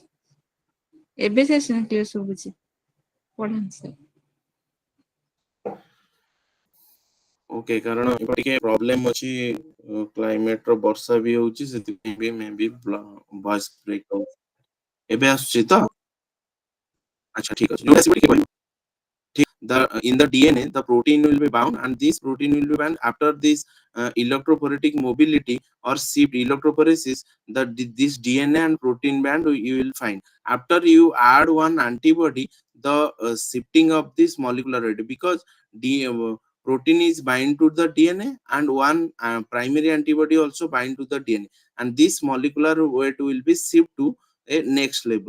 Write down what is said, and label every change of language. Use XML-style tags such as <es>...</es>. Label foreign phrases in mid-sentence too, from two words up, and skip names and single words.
<or>ଏବେ ସାର୍ କ୍ଲିୟର ଶୁଭୁଛି, ପଢାନ୍ତୁ ସାର୍। ଓକେ, କାରଣ ଏପଟେ ଟିକେ ପ୍ରୋବ୍ଲେମ ଅଛି, କ୍ଲାଇମେଟ ର ବର୍ଷା ବି ହଉଛି, ସେଥିପାଇଁ ବି ମେ ବି</or> <en>voice break</en> <or>ହଉଛି। ଏବେ ଆସୁଛି ତ? ଆଚ୍ଛା ଠିକ ଅଛି, ଯୋଉଟା ଆସିବ ଟିକେ କହିବ।</or> <en>In the DNA, the protein will be bound, and this protein will be bound after this electrophoretic mobility or shift electrophoresis. This DNA and protein band you will find after you add one antibody. The shifting of this molecular weight, because protein is bind to the DNA, and one primary antibody also bind to the DNA, and this molecular weight will be shift to a next level.</en>